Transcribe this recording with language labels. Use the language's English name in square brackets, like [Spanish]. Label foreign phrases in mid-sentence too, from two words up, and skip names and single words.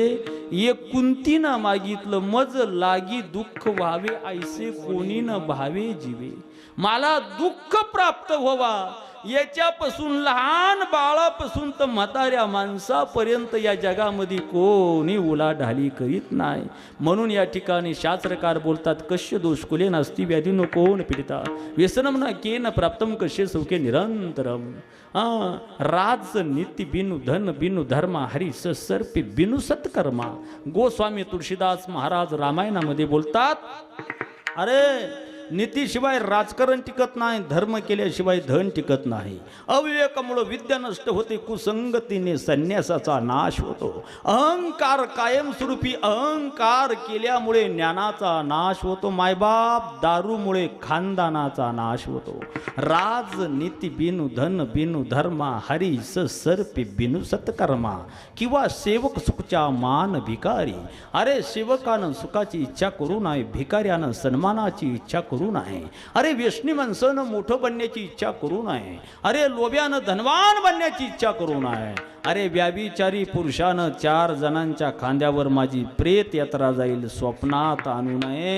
[Marathi] एक कुंतीनं मागितलं, मज लागी दुःख व्हावे ऐसे कोणी न भावे जीवे. मला दुःख प्राप्त व्हावा याच्यापासून लहान बाळापासून तर म्हाताऱ्या माणसापर्यंत या जगामध्ये कोणी उलाढाली करीत नाही. म्हणून या ठिकाणी शास्त्रकार बोलतात, [Sanskrit] कश्य दोष कुले नास्ती व्याधीनो कोण पीडिता व्यसनम न केन प्राप्तम कश्य सौखे निरंतरम. [Awadhi] राज नीती बिनु धन बिनु धर्मा हरी सर्पी बिनु सत्कर्मा. [Marathi] गोस्वामी तुळशीदास महाराज रामायणामध्ये बोलतात, अरे नीतीशिवाय राजकारण टिकत नाही, धर्म केल्याशिवाय धन टिकत नाही. अविवेकामुळे विद्या नष्ट होते, कुसंगतीने संन्यासाचा नाश होतो. अहंकार कायमस्वरूपी अहंकार केल्यामुळे ज्ञानाचा नाश होतो. मायबाप दारूमुळे खानदानाचा नाश होतो. [Awadhi] राजनीती बिनु धन बिनु धर्मा हरी सर्पी बिनु सत्कर्मा. [Marathi] किंवा [Awadhi] सेवक सुखच्या मान भिकारी. [Marathi] अरे सेवकानं सुखाची इच्छा करू नये, भिकाऱ्यानं सन्मानाची इच्छा करू नये. अरे व्यसनी माणसानं मोठं बनण्याची इच्छा करू नये. अरे लोभ्यानं धनवान बनण्याची इच्छा करू नये. अरे व्याभिचारी पुरुषानं 4 जणांच्या खांद्यावर माझी प्रेत यात्रा जाईल स्वप्नात आणू नये.